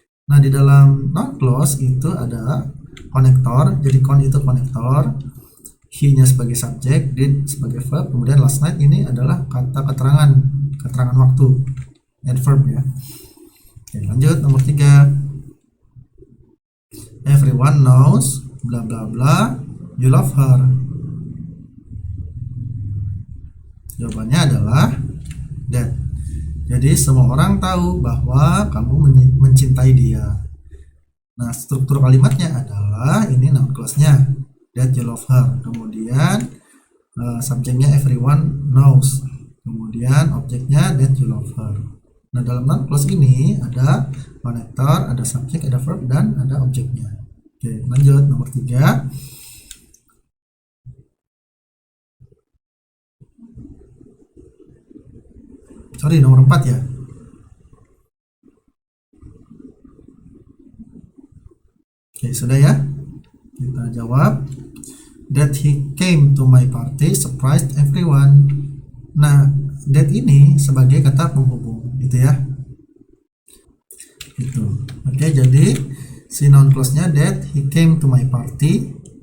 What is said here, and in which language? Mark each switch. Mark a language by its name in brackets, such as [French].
[Indonesian] Nah, di dalam noun clause itu ada konektor. Jadi kon itu konektor, he-nya sebagai subjek, did sebagai verb, kemudian last night ini adalah kata keterangan waktu, adverb ya. Oke, lanjut nomor 3. [English] Everyone knows bla bla bla you love her. [Indonesian] Jawabannya adalah that. Jadi semua orang tahu bahwa kamu mencintai dia. Nah, struktur kalimatnya adalah ini noun clause-nya [English] that you love her. [Indonesian] Kemudian subjeknya [English] everyone knows. [Indonesian] Kemudian objeknya [English] that you love her. [Indonesian] Nah, dalam noun clause ini ada konektor, ada subjek, ada verb, dan ada objeknya. Oke, lanjut nomor 3. Sorry, nomor 4 ya. Oke, sudah ya. Kita jawab. [English] That he came to my party surprised everyone. [Indonesian] Nah, that ini sebagai kata penghubung gitu ya. Gitu. Oke, jadi si noun clause-nya [English] that he came to my party.